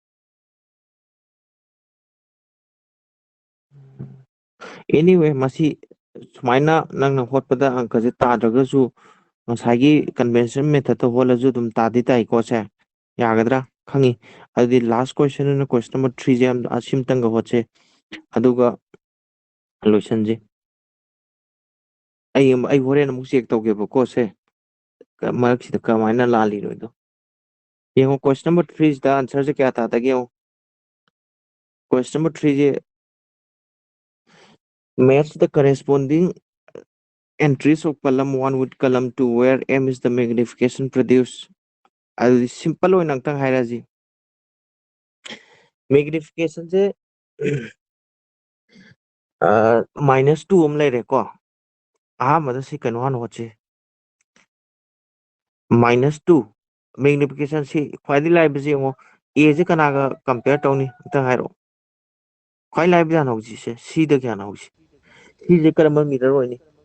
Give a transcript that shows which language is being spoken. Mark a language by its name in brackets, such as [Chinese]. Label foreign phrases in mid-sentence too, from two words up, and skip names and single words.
[Manipuri] ꯑꯦꯅꯤꯋꯦ ꯃꯁꯤ ꯁꯨꯃꯥꯏꯅ ꯅꯪꯅ ꯍꯣꯠꯄꯗ ꯑꯪꯀꯁꯦ ꯇꯥꯗ꯭ꯔꯒꯁꯨ ꯉꯁꯥꯏꯒꯤ [English] convention method [Manipuri] ꯍꯣꯠꯂꯁꯨ ꯑꯗꯨꯝ ꯇꯥꯗꯤ ꯇꯥꯏꯀꯣ ꯁꯦ ꯌꯥꯒꯗ꯭ꯔꯥ ꯈꯪꯉꯤ ꯑꯗꯨꯗꯤ ꯂꯥꯁ [English] question question number 3 [Manipuri] ꯑꯁꯤꯝꯇꯪꯒ ꯍꯣꯠꯁꯦ ꯑꯗꯨꯒ ꯂꯣꯏꯁꯟꯁꯤ ꯑꯩ ꯍꯣꯔꯦꯟ ꯑꯃꯨꯛ ꯆꯦꯛ ꯇꯧꯒꯦꯕꯀꯣ ꯁꯦ ꯃꯔꯛꯁꯤꯗ ꯀꯃꯥꯏꯅ ꯂꯥꯜꯂꯤꯅꯣꯗꯣ ꯌꯦꯡꯉꯣ [English] question number 3 [Manipuri] ꯑꯟꯁꯔꯁꯦ ꯀꯌꯥ ꯇꯥꯗꯒꯦ ꯌꯦꯡꯉꯣ [English] question number 3 match the corresponding entries of column 1 with column 2 where m is the magnification produced [Manipuri] ꯑꯗꯨꯗꯤ ꯁꯤꯝꯄꯜ ꯑꯣꯏꯅ ꯑꯝꯇꯪ ꯍꯥꯏꯔꯁꯤ ꯃꯦꯒꯅꯤꯐꯤꯀꯦꯁꯟꯁꯦ -2 ꯑꯃ ꯂꯩꯔꯦꯀꯣ ꯑꯍꯥꯟꯕꯗ ꯁꯤ ꯀꯩꯅꯣ ꯍꯥꯟꯅ ꯍꯣꯠꯁꯤ -2 ꯃꯦꯒꯅꯤꯐꯤꯀꯦꯁꯟ ꯁꯤ ꯈ꯭ꯋꯥꯏꯗꯒꯤ ꯂꯥꯏꯕꯁꯤ ꯌꯦꯡꯉꯣ ꯑꯦꯁꯦ ꯀꯅꯥꯒ ꯀꯝꯄꯦꯌꯔ ꯇꯧꯅꯤ ꯑꯝꯇ ꯍꯥꯏꯔꯛꯑꯣ ꯈ꯭ꯋꯥꯏ ꯂꯥꯏꯕ ꯍꯥꯟꯅ ꯍꯧꯁꯤꯁꯦ ꯁꯤꯗ ꯍꯥꯟꯅ ꯍꯧꯁꯤ ꯁꯤꯁꯦ ꯀꯔꯝꯕ ꯃꯤꯔꯔ ꯑꯣꯏꯅꯤ